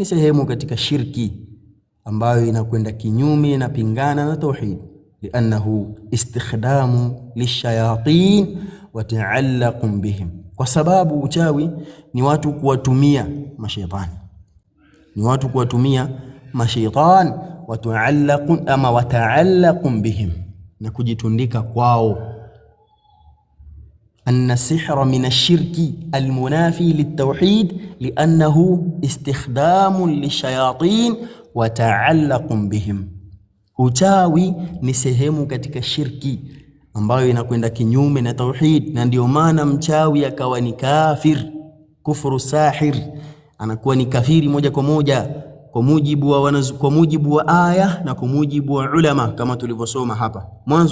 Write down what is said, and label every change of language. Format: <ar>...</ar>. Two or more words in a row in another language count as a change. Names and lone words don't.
<sw>sehemu katika shirki ambayo inakwenda kinyume na pingana na tauhid,</sw> <ar>لأنه استخدام للشياطين وتعلق بهم,</ar> <sw>kwa sababu uchawi ni watu kuwatumia mashaitani, ni watu kuwatumia mashaitani,</sw> <ar>وتعلق بهم,</ar> <sw>na kujitundika kwao.</sw> <ar>أن السحر من الشرك المنافي للتوحيد لأنه استخدام للشياطين وتعلق بهم.</ar> <sw>Uchawi ni sehemu katika shirki ambayo inakwenda kinyume na tauhid, na ndio maana mchawi akawa ni kafir,</sw> <ar>كفر الساحر,</ar> <sw>anakuwa ni kafiri moja kwa moja kwa mujibu wa aya na kwa mujibu wa ulama, kama tulivyosoma hapa mwanzo.</sw>